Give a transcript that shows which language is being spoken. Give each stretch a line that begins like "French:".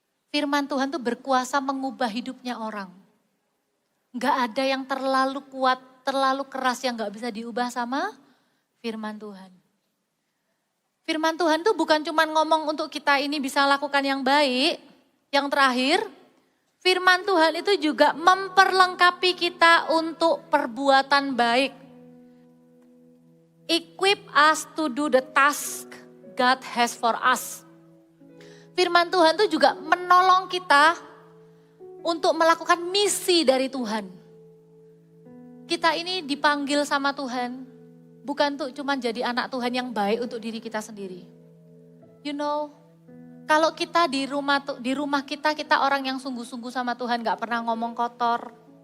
Indonesian: Firman Tuhan itu berkuasa mengubah hidupnya orang. Enggak ada yang terlalu kuat, terlalu keras yang enggak bisa diubah sama firman Tuhan. Firman Tuhan itu bukan cuma ngomong untuk kita ini bisa lakukan yang baik. Yang terakhir, firman Tuhan itu juga memperlengkapi kita untuk perbuatan baik.
English: Equip us to do the task God has for us.
Indonesian: Firman Tuhan itu juga menolong kita untuk melakukan misi dari Tuhan. Kita ini dipanggil sama Tuhan, bukan untuk cuma jadi anak Tuhan yang baik untuk diri kita sendiri.
English: You know,
Indonesian: kalau kita di rumah kita orang yang sungguh-sungguh sama Tuhan, gak pernah ngomong kotor.